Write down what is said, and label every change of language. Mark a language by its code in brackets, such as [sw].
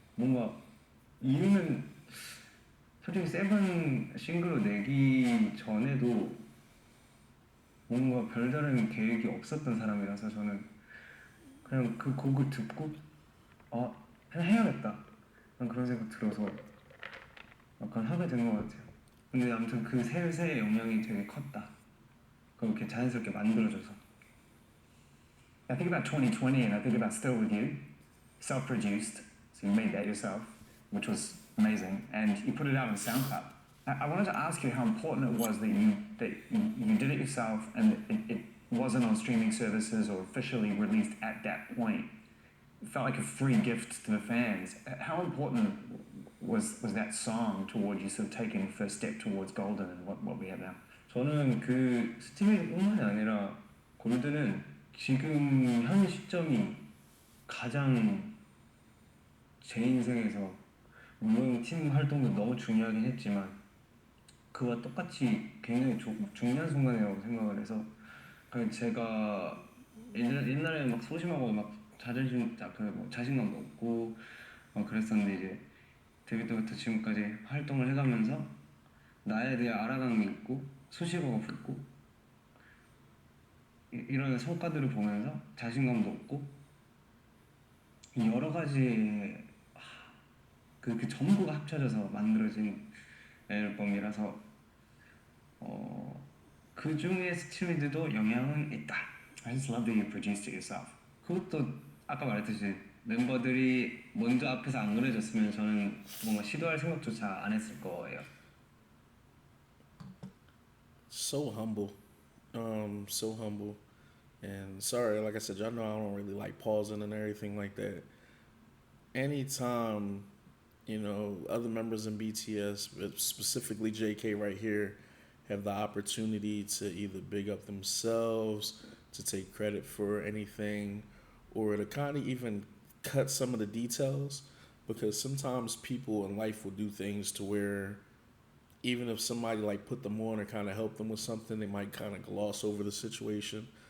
[ko] 뭔가 이유는 솔직히 세븐 싱글로 내기 전에도 뭔가 별다른 계획이 없었던 사람이라서 저는 그냥 그 곡을 듣고 그냥 해야겠다 그런 생각 들어서 약간 하게 된 것 같아요. 근데 아무튼 그 셋의 영향이 되게 컸다. 그렇게 자연스럽게 만들어줘서. [en] I think about 2020 and I think about Still With You, self-produced, so you made that yourself, which was amazing, and you put it out on SoundCloud. I wanted to ask you how important it was that you did it yourself and it wasn't on streaming services or officially released at that point. It felt like a free gift to the fans. How important was that song towards you sort of taking the first step towards Golden and what we have now? [ko] 저는 그 스티미뿐만이 아니라 골드는 지금 현 시점이 가장 제 인생에서 물론 팀 활동도 너무 중요하긴 했지만 그와 똑같이 굉장히 중요한 순간이라고 생각을 해서 그냥 제가 옛날에 막 소심하고 막 자신감도 없고 그랬었는데 이제 데뷔 때부터 지금까지 활동을 해가면서 나에 대해 알아가는 게 있고 수식어가 붙고 이런 성과들을 보면서 자신감도 얻고 여러 가지 그 전부가 합쳐져서 만들어진 앨범이라서 그 중에 스티미드도 영향은 있다. [en] I just love that you produced it yourself. [ko] 그것도 아까 말했듯이 멤버들이 먼저 앞에서 안 그려졌으면 저는 뭔가 시도할 생각조차 안 했을 거예요. [en] So humble, so humble, and sorry, like I said, y'all know I don't really like pausing and everything like that. Anytime, you know, other members in BTS, but specifically JK right here, have the opportunity to either big up themselves, to take credit for anything, or to kind of even cut some of the details, because sometimes people in life will do things to where even if somebody like put them on or kind of help them with something, they might kind of gloss over the situation.